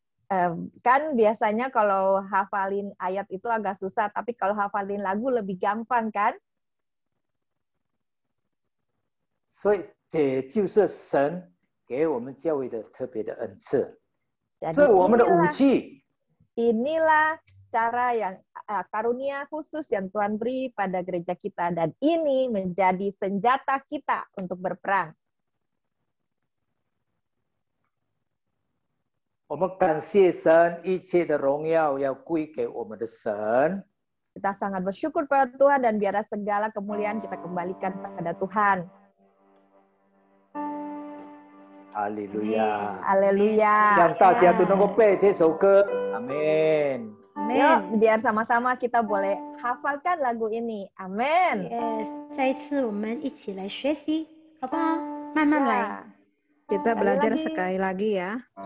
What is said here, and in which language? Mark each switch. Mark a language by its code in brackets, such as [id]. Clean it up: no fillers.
[id] Kan biasanya kalau hafalin ayat itu agak susah, tapi kalau hafalin lagu lebih gampang kan? [zh] 所以这就是神给我们教会的特别的恩赐，这是我们的武器。 [id] Inilah cara yang karunia khusus yang Tuhan beri pada gereja kita, dan ini menjadi senjata kita untuk berperang. [zh] 我们感谢神，一切的荣耀要归给我们的神。 [id] Kita sangat bersyukur pada Tuhan dan biarlah segala kemuliaan kita kembalikan pada Tuhan. [zh] 哈利路亚， [id] Haleluya. [zh] 让大家都能够背这首歌。阿门。 [id] Yuk, biar sama-sama kita boleh hafalkan lagu ini. Amin. [zh] Yes， 再一次我们一起来学习，好不好？慢慢来。 [id] Kita belajar sekali lagi ya.